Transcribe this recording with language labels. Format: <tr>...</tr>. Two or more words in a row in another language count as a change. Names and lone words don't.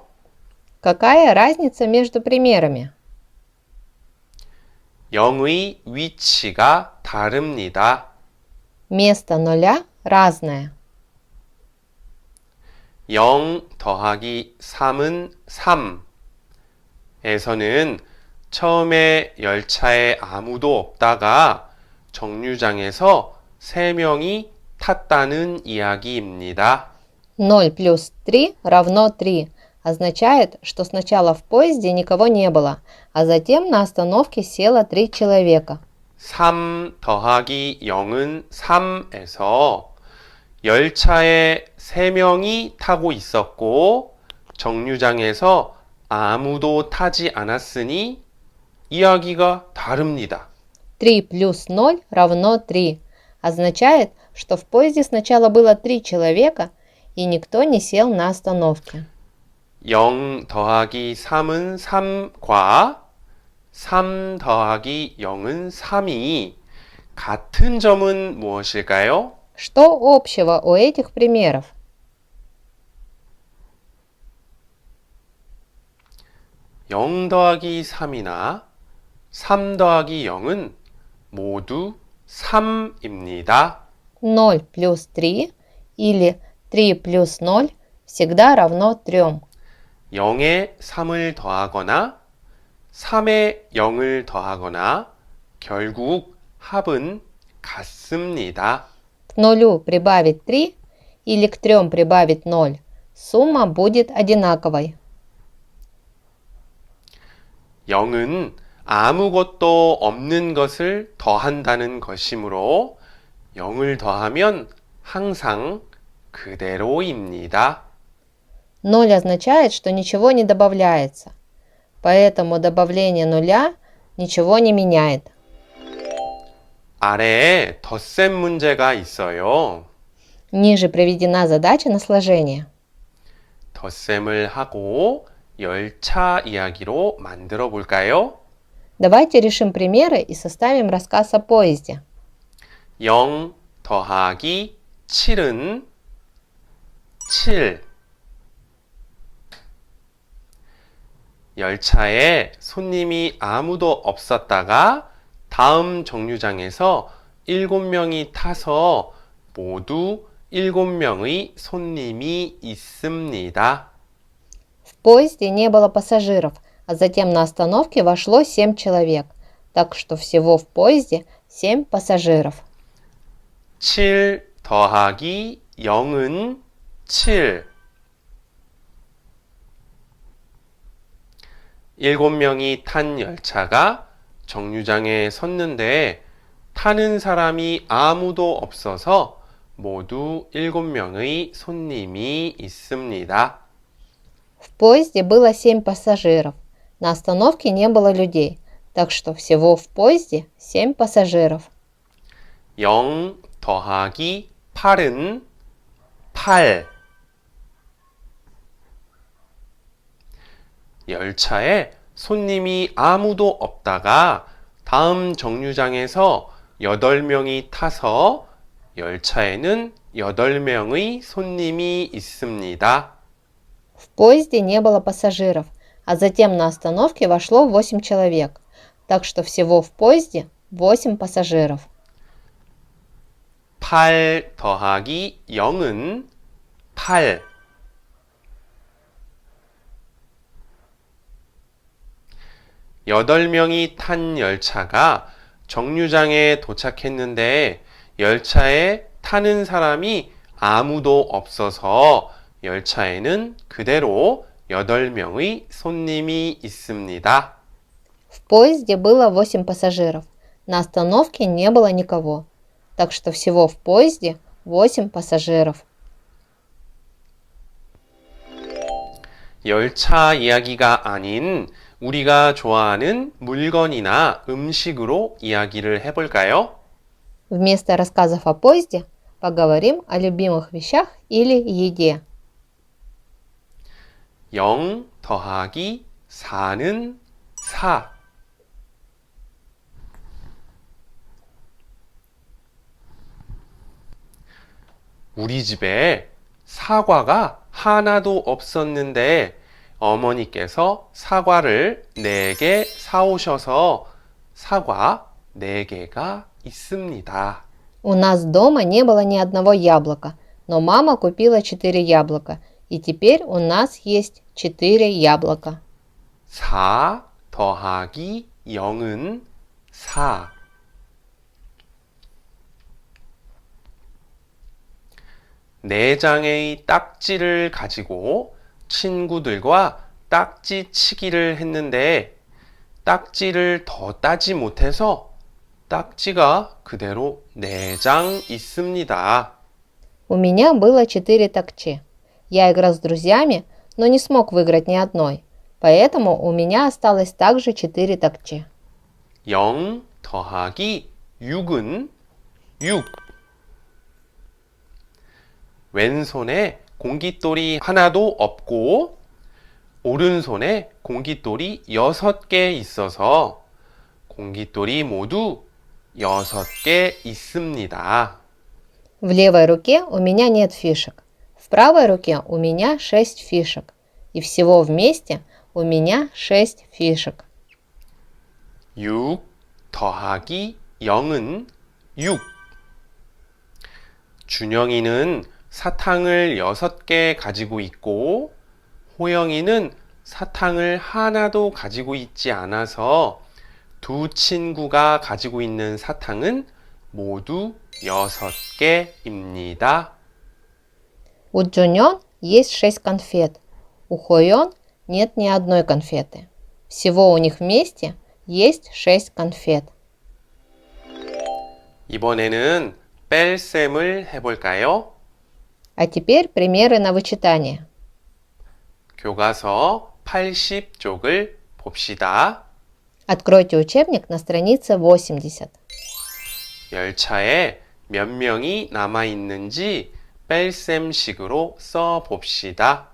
<ru>Какая разница между примерами?</ru> <ko>0의 위치가 다릅니다.</ko> <ru>Место нуля разное.</ru> <ko>0 더하기 3은 3. 에서는 처음에 열차에 아무도 없다가 정류장에서 3명이 탔다는 이야기입니다.</ko> <ru>0 плюс 3 равно 3. Означает, что сначала в поезде никого не было, а затем на остановке село 3 человека.</ru> <ko>3 더하기 0은 3에서 열차에 3명이 타고 있었고 정류장에서 아무도 타지 않았으니 이야기가 다릅니다.</ko> <ru>3 плюс 0 равно 3 означает, что в поезде сначала было 3 человека, и никто не сел на остановке.</ru> <ko>0 더하기 3은 3과 3 더하기 0은 3이 같은 점은 무엇일까요?</ko> <ru>Что общего у этих примеров?</ru> <ko>0 더하기 3이나 3 더하기 0은 모두 3입니다.</ko> <ru>0 плюс 3 или 3 плюс 0 всегда равно 3.</ru> <ko>0에 3을 더하거나 3에 0을 더하거나 결국 합은 같습니다.</ko> <ru>К нулю прибавить 3 или к 3 прибавить 0, сумма будет одинаковой.</ru> <ko>0은 아무것도 없는 것을 더한다는 것이므로 0을 더하면 항상 그대로입니다.</ko> <ru>0 означает, что ничего не добавляется, поэтому добавление нуля ничего не меняет.</ru> <ko>아래에 덧셈 문제가 있어요.</ko> <ru>Ниже приведена задача на сложение.</ru> <ko>덧셈을 하고 열차 이야기로 만들어 볼까요?</ko> <ru>Давайте решим примеры и составим рассказ о поезде.</ru> <ko>0 더하기 7은 7. 열차에 손님이 아무도 없었다가 다음 정류장에서 7명이 타서 모두 7명의 손님이 있습니다.</ko> <ru>В поезде не было пассажиров, а затем на остановке вошло 7 человек, так что всего в поезде 7 пассажиров.</ru> <ko>7 더하기 0은 7. 7명이 탄 열차가 정류장에 섰는데 타는 사람이 아무도 없어서 모두 7명의 손님이 있습니다.</ko> <ru>В поезде было 7 пассажиров. На остановке не было людей, так что всего в поезде 7 пассажиров.</ru> <ko>0 더하기 8은 8. 열차에 손님이 아무도 없다가 다음 정류장에서 8명이 타서 열차에는 8명의 손님이 있습니다.</ko> <ru>В поезде не было пассажиров, а затем на остановке вошло 8 человек, так что всего в поезде 8 пассажиров.</ru> <ko>8 더하기 0은 8. 여덟 명이 탄 열차가 정류장에 도착했는데 열차에 타는 사람이 아무도 없어서 열차에는 그대로 8명의 손님이 있습니다.</ko> <ru>В поезде было 8 пассажиров. На остановке не было никого, так что всего в поезде 8 пассажиров.</ru> <ko>열차 이야기가 아닌 우리가 좋아하는 물건이나 음식으로 이야기를 해볼까요?</ko> <ru>Вместо рассказов о поезде поговорим о любимых вещах или еде.</ru> <ko>0 더하기 4는 4. 우리 집에 사과가 하나도 없었는데 어머니께서 사과를 4개 사오셔서 사과 4개가 있습니다.</ko> <ru>У нас дома не было ни одного яблока, но мама купила 4 яблока, и теперь у нас есть 4 яблока.</ru> <ko>4 더하기 0은 4. 네 장의 딱지를 가지고 친구들과 딱지 치기를 했는데 딱지를 더 따지 못해서 딱지가 그대로 4장 있습니다.</ko> <ru>У меня было 4 такчи. Я играл с друзьями, но не смог выиграть ни одной. Поэтому у меня осталось также 4 такчи.</ru> <ko>0 더하기 6은 6. 왼손에 공깃돌이 하나도 없고 오른손에 공깃돌이 6개 있어서 공깃돌이 모두 6개 있습니다.</ko> <ru>В левой руке у меня нет фишек. В правой руке у меня 6 фишек. И всего вместе у меня 6 фишек.</ru> <ko>6 더하기 0은 6. 준영이는 사탕을 6개 가지고 있고 호영이는 사탕을 하나도 가지고 있지 않아서 두 친구가 가지고 있는 사탕은 모두 6개입니다.</ko> <ru>У Джуньон есть 6 конфет. У Хойон нет ни одной конфеты. Всего у них вместе есть 6 конфет.</ru> <ko>이번에는 뺄셈을 해볼까요?</ko> <ru>А теперь примеры на вычитание.</ru> <ko>교과서 80쪽을 봅시다.</ko> <ru>Откройте учебник на странице 80.</ru> <ko>열차에 몇 명이 남아 있는지 뺄셈식으로 써 봅시다.</ko>